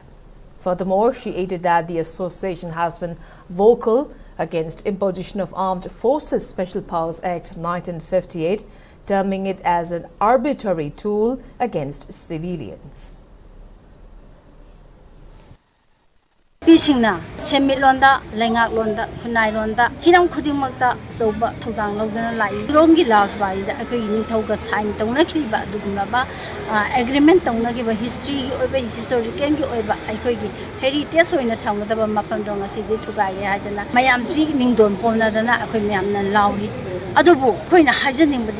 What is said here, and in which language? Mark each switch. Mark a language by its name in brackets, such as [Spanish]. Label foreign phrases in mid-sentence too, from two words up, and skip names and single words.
[English] Furthermore, she added that the association has been vocal against imposition of Armed Forces Special Powers Act 1958, terming it as an arbitrary tool against civilians. [Manipuri] ꯅꯨꯄꯤꯁꯤꯡꯅ ꯁꯦꯟꯃꯤꯠꯂꯣꯟꯗ ꯂꯩꯉꯥꯛꯂꯣꯟꯗ ꯈꯨꯟꯅꯥꯏꯔꯣꯟꯗ ꯍꯤꯔꯝ ꯈꯨꯗꯤꯡꯃꯛꯇ ꯑꯆꯧꯕ ꯊꯧꯗꯥꯡ ꯂꯧꯗꯨꯅ ꯂꯥꯛꯏ ꯔꯣꯝꯒꯤ ꯔꯥꯖꯕꯥꯔꯤꯗ ꯑꯩꯈꯣꯏꯒꯤ ꯅꯤꯡꯊꯧꯒ ꯁꯥꯏꯟ ꯇꯧꯅꯈꯤꯕ ꯑꯗꯨꯒꯨꯝꯂꯕ ꯑꯦꯒ꯭ꯔꯤꯃꯦꯟ ꯇꯧꯅꯈꯤꯕ ꯍꯤꯁꯇ꯭ꯔꯤꯒꯤ ꯑꯣꯏꯕ ꯍꯤꯁꯇꯣꯔꯤꯀꯦꯜꯒꯤ ꯑꯣꯏꯕ ꯑꯩꯈꯣꯏꯒꯤ ꯍꯦꯔꯤꯇꯦꯖ ꯑꯣꯏꯅ ꯊꯝꯒꯗꯕ ꯃꯐꯝꯗꯣ ꯉꯁꯤꯗꯤ ꯊꯨꯒꯥꯏꯔꯦ ꯍꯥꯏꯗꯅ ꯃꯌꯥꯝꯁꯤ ꯅꯤꯡꯗꯣꯟ ꯄꯣꯝꯅꯗꯅ ꯑꯩꯈꯣꯏ ꯃꯌꯥꯝꯅ ꯂꯥꯎꯔꯤ ꯑꯗꯨꯕꯨ ꯑꯩꯈꯣꯏꯅ ꯍꯥꯏꯖꯅꯤꯡꯕꯗꯤ